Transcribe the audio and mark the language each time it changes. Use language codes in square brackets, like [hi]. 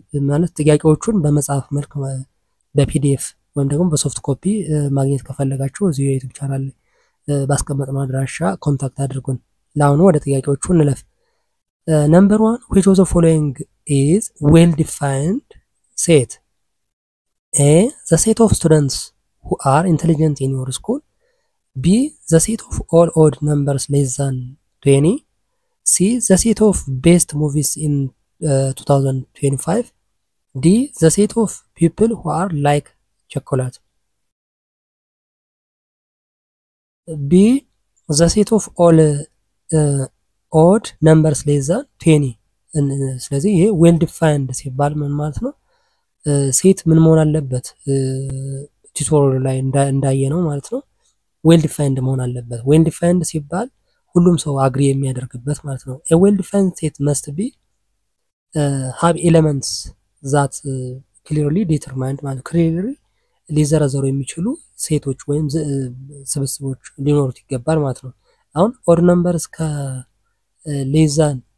[am] ማለት ጥያቄዎቹን በመጽሐፍ መልክ በፒዲኤፍ ወይም ደግሞ በሶፍት ኮፒ ማግኘት ከፈለጋችሁ እዚህ የዩቲዩብ ቻናል ላይ ባስቀመጥነው አድራሻ ኮንታክት አድርጉን። ለአሁኑ ወደ ጥያቄዎቹ እንለፍ። ነምበር 1 [en] which of the following is well defined set? A, the set of students who are intelligent in your school. B, the set of all odd numbers less than 20. C, the set of best movies in 2025. D, the set of people who are like chocolate. B, the set of all odd numbers less than 20. [am] ስለዚህ ይሄ ዌል ዲፋይንድ ሲባል ምን ማለት ነው? ሴት ምን መሆን አለበት? ቱቶሪያል ላይ እንዳየነው ማለት ነው። ዌል ዲፋይንድ መሆን አለበት። ዌል ዲፋይንድ ሲባል ሁሉም ሰው አግሪ የሚያደርግበት ማለት ነው። [en] a well defined set must be have elements that clearly determined [am] ማለት clearly ሊዘረዘሩ የሚችሉ ሴቶች ወይም ስብስቦች ሊኖሩት ይገባል ማለት ነው። አሁን ኦድ ነምበርስ ከሌዛን